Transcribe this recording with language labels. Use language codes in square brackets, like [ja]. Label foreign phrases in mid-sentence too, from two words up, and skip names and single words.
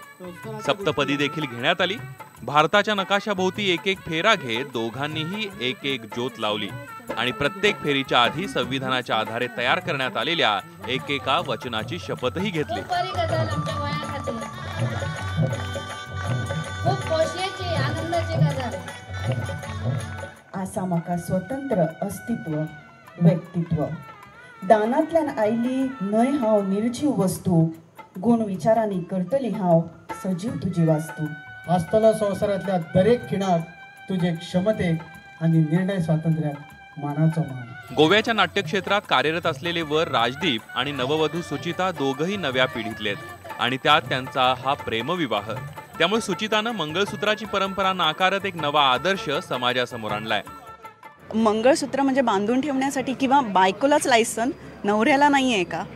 [mr] सप्तपदी देखील घेण्यात आली। भारताच्या नकाशाभोवती एक एक फेरा घेत दोघांनीही एक एक ज्योत लावली आणि प्रत्येक फेरीच्या आधी संविधानाच्या आधारे तयार करण्यात आलेल्या एकेका वचनाची शपथही घेतली। [kok] आसामाका स्वतंत्र अस्तित्व व्यक्तित्व दानातल्यान आयली न्हय हांव निर्जीव वस्तू गुण विचारांनी करतली हांव सजीव तुजी वास्तू आसतलो संवसारांतल्या दरेक खिणाक तुजे क्षमतेक आणि निर्णय स्वातंत्र्याक मानाचो मान। [mr] गोव्याच्या नाट्यक्षेत्रात कार्यरत असलेले वर राजदीप आणि नववधू सुचिता दोघही नव्या पिढीतले आणि त्यात त्यांचा हा प्रेमविवाह। त्यामुळे सुचितानं मंगळसूत्राची परंपरा नाकारत एक नवा आदर्श समाजासमोर आणलाय। मंगळसूत्र म्हणजे बांधून ठेवण्यासाठी किंवा बायकोलाच लायसन, नवऱ्याला नाही आहे का?